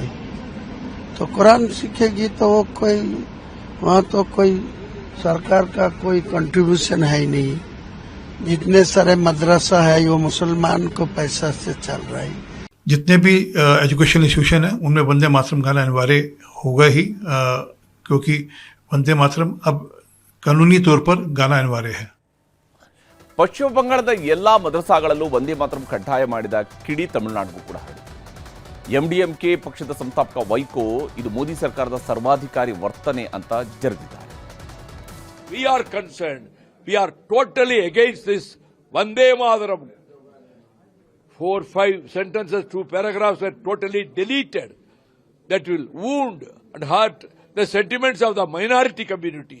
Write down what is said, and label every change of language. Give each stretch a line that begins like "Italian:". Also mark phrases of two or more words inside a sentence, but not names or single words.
Hindi: तो कुरान सीखेगी तो वो कोई वहाँ तो कोई सरकार का कोई कंट्रीब्यूशन है ही नहीं. जितने सारे मदरसा है वो मुसलमान को पैसा से चल रहा है. जितने भी
English: education institution
Hindi: है उनमें वंदे मातरम गाना अनिवार्य होगा ही, क्योंकि वंदे मातरम अब कानूनी तौर पर गाना अनिवार्य है.
Kannada: ಪಶ್ಚಿಮ ಬಂಗಾಳದ ಎಲ್ಲಾ ಮದ್ರಸಾಗಳಲ್ಲೂ ಒಂದೇ ಮಾತರಂ ಕಡ್ಡಾಯ ಮಾಡಿದ ಕಿಡಿ ತಮಿಳುನಾಡಿಗೂ ಕೂಡ ಹರಡಿದೆ. MDMK ಪಕ್ಷದ ಸಂಸ್ಥಾಪಕ ವೈಕೋ ಇದು ಮೋದಿ ಸರ್ಕಾರದ ಸರ್ವಾಧಿಕಾರಿ ವರ್ತನೆ ಅಂತ ಜರಿದಿದ್ದಾರೆ.
English: We are concerned. We are totally against this Vande Mataram. 4-5 sentences, 2 paragraphs were totally deleted. That will wound and hurt the sentiments of the minority communities.